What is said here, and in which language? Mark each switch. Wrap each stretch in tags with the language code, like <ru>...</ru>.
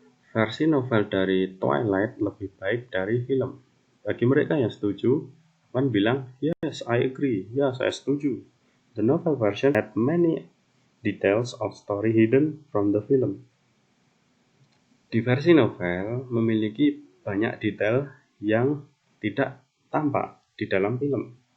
<id>Versi novel dari Twilight lebih baik dari film. Bagi mereka yang setuju, akan bilang,</id> <en>yes, I agree.</en> <id>Ya, saya setuju.</id> <en>The novel version had many details of story hidden from the film.</en> <id>Di versi novel memiliki banyak detail yang tidak tampak di dalam film.</id>